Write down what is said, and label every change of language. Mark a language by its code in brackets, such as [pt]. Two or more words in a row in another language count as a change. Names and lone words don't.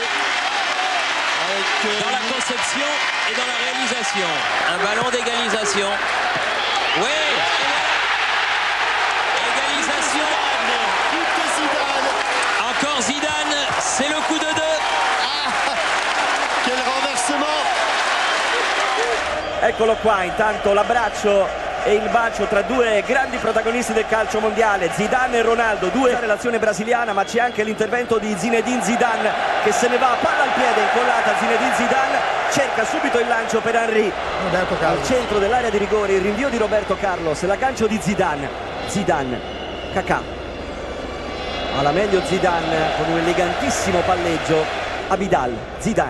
[fr] Dans la conception et dans la réalisation. Un ballon d'égalisation. Oui. Égalisation. Encore Zidane, c'est le coup de 2. Quel renversement. [it] Eccolo qua, intanto l'abbraccio e il bacio tra due grandi protagonisti del calcio mondiale, Zidane e Ronaldo, due relazione brasiliana, ma c'è anche l'intervento di Zinedine Zidane che se ne va, palla al piede, incollata Zinedine Zidane, cerca subito il lancio per Henry, al centro dell'area di rigore, il rinvio di Roberto Carlos, l'aggancio di Zidane, Kakà, alla meglio Zidane con un elegantissimo palleggio, Abidal, Zidane,